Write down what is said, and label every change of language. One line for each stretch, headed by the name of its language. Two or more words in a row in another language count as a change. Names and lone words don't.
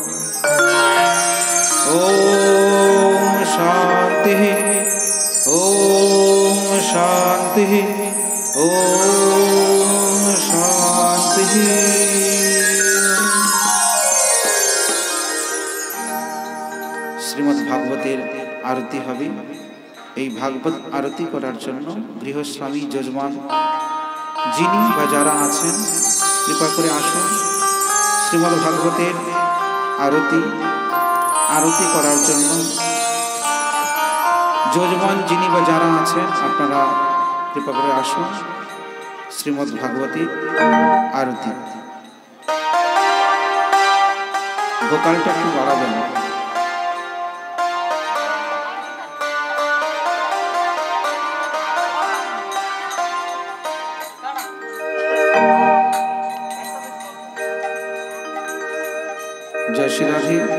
Hindi: ओम शांति ओम शांति ओम शांति।
Bangla: শ্রীমদ্ ভাগবতের আরতি হবে। এই ভাগবত আরতি করার জন্য গৃহস্বামী যজমান যিনি বা যারা আছেন কৃপা করে আসুন। শ্রীমদ্ ভাগবতের আরতি করার জন্য যজমান যিনি বা যারা আছেন আপনারা কৃপা করে আসুন। শ্রীমদ্ ভাগবতী আরতি ভোকালটা একটু বাড়াবেন।
Hindi: जय श्री राधे।